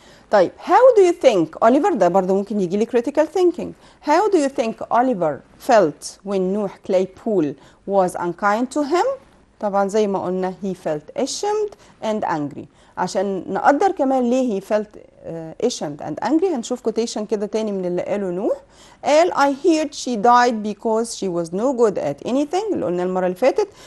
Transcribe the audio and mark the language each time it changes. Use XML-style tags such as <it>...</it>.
<en>طيب how do you think Oliver،</en> <ar>ده برضه ممكن يجي لي</ar> <en>critical thinking. How do you think Oliver felt when Noah Claypole was unkind to him؟ طبعا زي ما قلنا he felt ashamed and angry.</en> <ar>عشان نقدر كمان ليه</ar> <en>he felt ashamed and angry</en> <ar>هنشوف كوتيشن كده تاني من اللي قاله نوح.</ar> <en>قال I heard she died because she was no good at anything،</en> <ar>اللي قلنا المرة اللي فاتت.</ar>